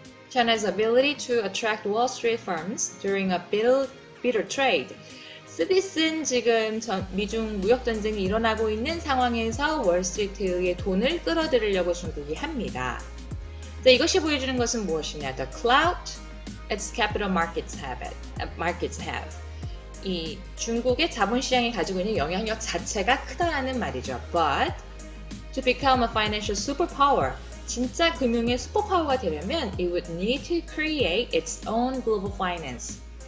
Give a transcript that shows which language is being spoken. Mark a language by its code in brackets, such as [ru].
[en] China's ability to attract Wall Street firms during a bitter trade. [ko] 쓰디쓴 지금 미중 무역 전쟁이 일어나고 있는 상황에서 월스트리트의 돈을 끌어들이려고 중국이 합니다. 자, 이것이 보여주는 것은 무엇이냐? [en] The clout its capital markets have. [ko] 이 중국의 자본시장이 가지고 있는 영향력 자체가 크다라는 말이죠. [en] But to become a financial superpower, [ko] 진짜 금융의 슈퍼파워가 되려면 [en] it would need to create its own global finance.